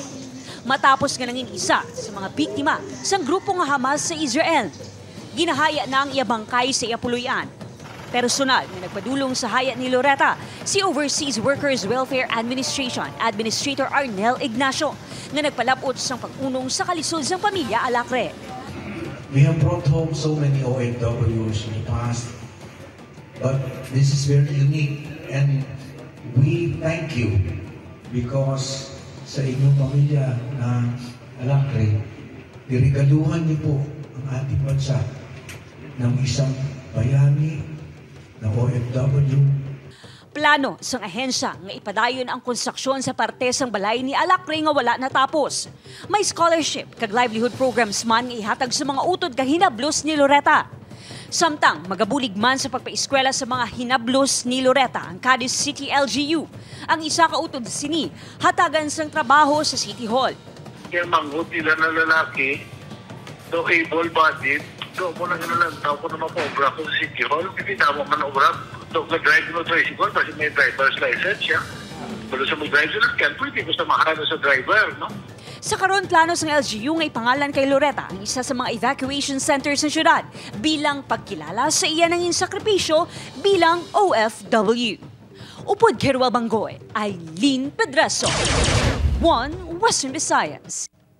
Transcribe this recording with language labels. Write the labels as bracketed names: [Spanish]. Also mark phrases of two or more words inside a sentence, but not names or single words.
[Hiligaynon] Matapos nga nangin isa sa mga biktima sa grupo nga Hamas sa Israel. Ginahaya na ang iabangkay sa Iapuluyan. Personal na nagpadulong sa haya ni Loretta, si Overseas Workers Welfare Administration Administrator Arnel Ignacio, na nagpalapot sa pag-unong sa kalisod ng pamilya Alacre. [English] We have brought home so many OFWs in the past, but this is very unique and we thank you because [Filipino] sa inyong pamilya na Alacre, dirigaluhan niyo po ang ating bansa ng isang bayani na OFW. [Hiligaynon] Plano sang ahensya nga ipadayon ang konstruksyon sa parte sang balay ni Alacre nga wala natapos. May scholarship kag livelihood programs man nga ihatag sa mga utod kag hinablos ni Loretta. Samtang magabulig man sa pagpaeskwela sa mga hinablos ni Loretta ang Cadiz City LGU. Ang isa ka utod sini hatagan sang trabaho sa City Hall. Yung manghod nila na lalaki, [English] so able-bodied, [Hiligaynon] so kung nang tao ko naman po obra ko sa City Hall, hindi tama man obra. [Filipino] So, nag-drive mo tricycle kasi may driver's license siya. [Hiligaynon] Pero sa mag-drive sa lakyan, pwede ko sa mahalo sa driver, no? Sa karon plano ng LGU ngay pangalan kay Loretta ang isa sa mga [English] evacuation centers [Hiligaynon] sa syudad bilang pagkilala sa iya nanging sakripisyo bilang OFW. Upod Keruel Bangoy, Aileen Pedraso, One Western Visayas.